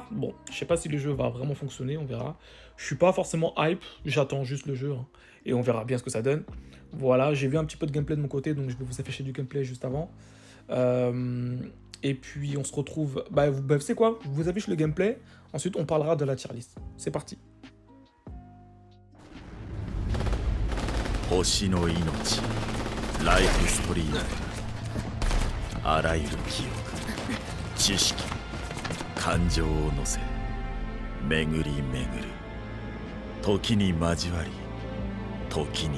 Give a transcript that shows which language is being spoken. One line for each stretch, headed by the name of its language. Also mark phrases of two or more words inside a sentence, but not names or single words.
French: Bon, je sais pas si le jeu va vraiment fonctionner, on verra. Je suis pas forcément hype, j'attends juste le jeu, hein, et on verra bien ce que ça donne. Voilà, j'ai vu un petit peu de gameplay de mon côté, donc je vais vous afficher du gameplay juste avant. Et puis on se retrouve... vous savez quoi? Je vous affiche le gameplay, ensuite on parlera de la
English: tier list.
French: C'est parti.
Japanese: 星の命ライフストリームあらゆる記憶知識感情を乗せ巡り巡る時に交わり時に